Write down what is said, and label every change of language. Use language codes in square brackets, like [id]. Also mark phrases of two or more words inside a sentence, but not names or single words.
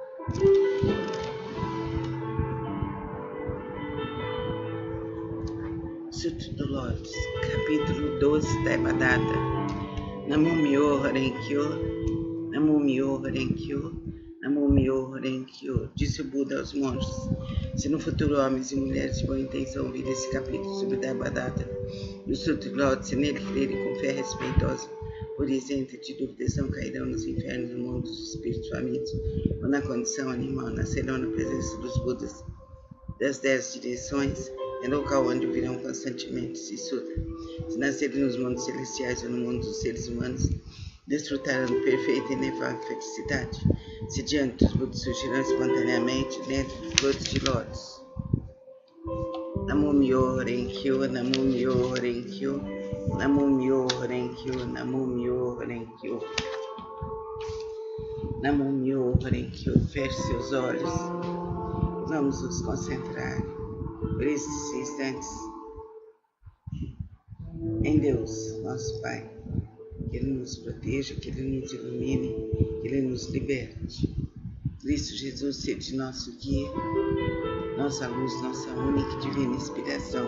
[pt] Sutra do Lotus, capítulo 12, Daibatta. [ja] 南無妙法蓮華経、南無妙法蓮華経、南無妙法蓮華経, [pt] disse o Buda aos monges. Se no futuro homens e mulheres de boa intenção ouvirem esse capítulo sobre Daibatta, no Sutra do Lotus, se nele crerem com fé respeitosa, por isenta de dúvidas, não cairão nos infernos, no mundo dos espíritos famintos, ou na condição animal, nascerão na presença dos Budas das 10 direções, é local onde ouvirão constantemente esse Sutra. Se nascerem nos mundos celestiais ou no mundo dos seres humanos, desfrutarão de perfeita e inefável felicidade. Se diante dos Budas surgirão espontaneamente dentro dos brotos de Lotus. [ja] 南無妙法蓮華経、南無妙法蓮華経、南無妙法蓮華経、南無妙法蓮華経. 南無妙法蓮華経. [pt] Feche seus olhos. Vamos nos concentrar por esses instantes em Deus, nosso Pai. Que Ele nos proteja, que Ele nos ilumine, que Ele nos liberte. Cristo Jesus seja nosso guia, nossa luz, nossa única e divina inspiração.